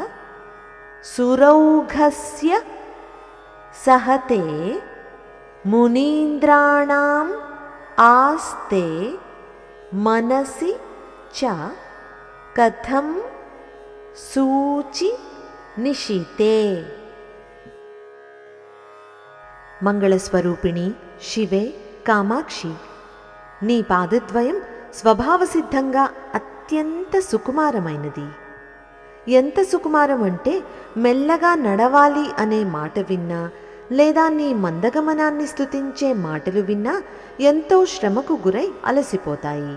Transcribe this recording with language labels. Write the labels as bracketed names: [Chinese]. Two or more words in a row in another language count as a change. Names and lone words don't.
[Sanskrit] सुरौघस्य सहते मुनीन्द्राणाम् आस्ते मनसि च कथं सूचि निशिते। [Telugu] మంగళస్వరూపిణి శివే కామాక్షి, నీ పాదద్వయం స్వభావసిద్ధంగా అత్యంత సుకుమారమైనది. ఎంత సుకుమారం అంటే మెల్లగా నడవాలి అనే మాట విన్నా లేదా నీ మందగమనాన్ని స్తుతించే మాటలు విన్నా ఎంతో శ్రమకు గురై అలసిపోతాయి.